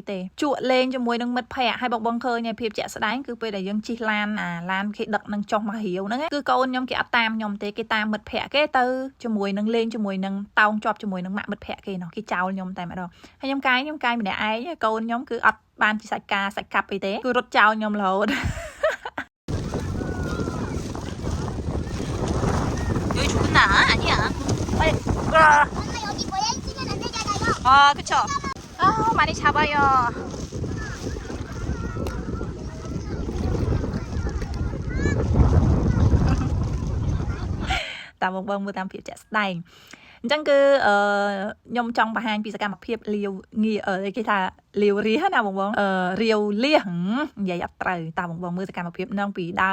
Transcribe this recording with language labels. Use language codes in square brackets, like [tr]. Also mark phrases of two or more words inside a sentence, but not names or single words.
[km] ទេជក់លេងជាមួយនឹងមិត្តភ័ក្តិហើយបងឃើញភាពជាក់ស្ដែងគឺពេលដែលយើងជិះឡានឡានគេដឹកនឹងចុះមករាវហ្នឹងគឺកូនខ្ញុំគេអត់តាមខ្ញុំទេគេតាមមិត្តភ័ក្តិគេទៅជាមួយនឹងលេងជាមួយនឹងតោងជាប់ជាមួយនឹងម៉ាក់មិត្តភ័ក្តិគេនោះគេចោលខ្ញុំតែម្ដងហើយខ្ញុំកាយម្នាក់ឯងកូនខ្ញុំគឺអត់បានជាសាច់កាប់អីទេគឺរត់ចោលខ្ញុំរហូត [ko] 그쵸? 많이 잡아요. [km] តាមបងមើលតាមភាពជាក់ស្ដែងអញ្ចឹងគឺខ្ញុំចង់បង្ហាញពីសកម្មភាពលាវងារគេថាលាវរាណាបងរាវលះនិយាយអត់ត្រូវតាបងមើលសកម្មភាពហ្នឹងពីដើ